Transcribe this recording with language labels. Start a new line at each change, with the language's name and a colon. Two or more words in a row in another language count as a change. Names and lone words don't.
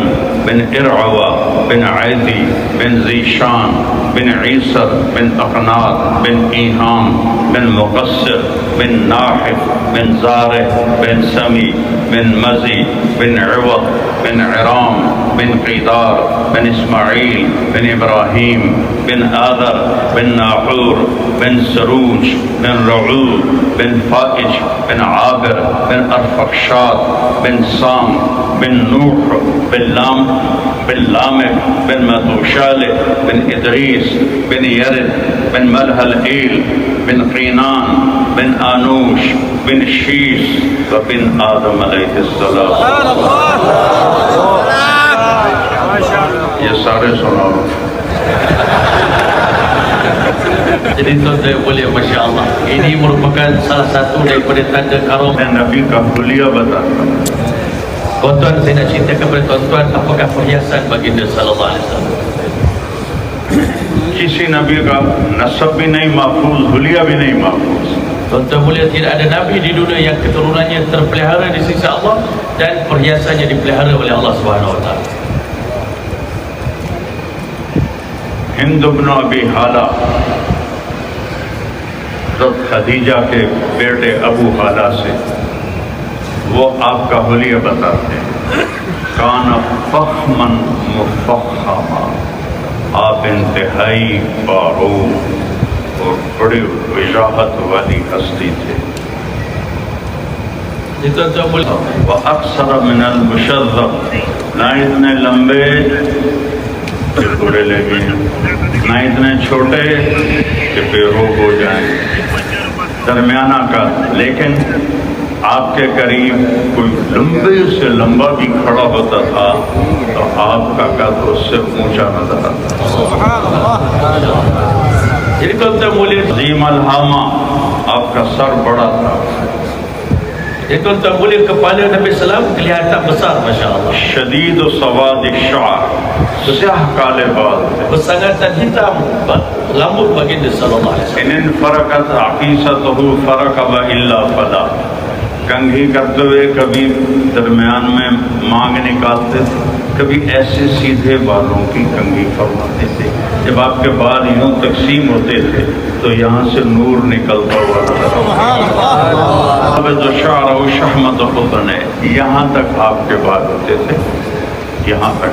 Arabic: بن ارعوى بن عیدی بن زیشان بن عیسر بن اقناط بن ایہام بن مقصر بن ناحف بن زارع بن سمی بن مزی بن عوض بن عرام بن قیدار بن اسماعیل بن ابراہیم بن آذر بن ناحور بن سروج بن رعود بن فائج بن عابر بن ارفقشاد بن سام بن نوح بن لامک بن متوشالح بن ادریس بن یرد بن ملحلئیل بن قینان بن آنوش بن شیس وبن آدم علیہ السلام.
Urdu: یہ سارے سناؤ.
Malay: Jadi tuan-tuan boleh,
Arabic: ما شاء الله,
Malay: ini merupakan salah satu daripada tanda karam.
Urdu: میں نبی کا حلیہ بتاتا ہوں.
Malay: Tuan-tuan, saya nak ceritakan kepada tuan-tuan apakah perhiasan baginda
Arabic: صلى الله عليه وسلم.
Urdu: کسی نبی کا نسب بھی نہیں محفوظ, حلیہ بھی نہیں محفوظ.
Malay: Tuan-tuan mulia, tidak ada nabi di dunia yang keturunannya terpelihara di sisi Allah dan perhiasannya dipelihara oleh Allah
Arabic: سبحانه وتعالى.
Urdu: ہند بن ابی حالہ خدیجہ کے بیٹے ابو حالہ سے وہ آپ کا حلیہ بتاتے ہیں.
Arabic: کان فخمن مفخما,
Urdu: آپ انتہائی باروق اور بڑی وجاہت والی ہستی تھے.
Arabic: وَأَقْصَرَ مِنَ الْمُشَذَّبِ,
Urdu: نہ اتنے لمبے کہ برے لگے, نہ اتنے چھوٹے کہ بے روح ہو جائیں, درمیانہ کا. لیکن آپ کے قریب کوئی لمبے سے لمبا بھی کھڑا ہوتا تھا تو آپ کا قد اس سے اونچا نظر آتا.
Arabic: عظیم الہامہ,
Urdu: آپ کا سر بڑا تھا.
Malay: Tuan-tuan mulia, kepala Nabi Sallam kelihatan besar,
Arabic: ما شاء الله. شدید و سواد الشعر,
Urdu: سیاہ کالے بال,
Malay: Bersangatan hitam rambut baginda
Arabic: صلى الله عليه وسلم. ان فرقت عقیصتہ فرق الا فلا,
Urdu: کنگھی کرتے ہوئے کبھی درمیان میں مانگ نکالتے تھے, کبھی ایسے سیدھے بالوں کی کنگھی فرماتے تھے. جب آپ کے بال یوں تقسیم ہوتے تھے تو یہاں سے نور نکلتا ہوا تھا. جو
Arabic: شعر و شحمت
Urdu: خطن ہے, یہاں تک آپ کے بال ہوتے تھے, یہاں تک.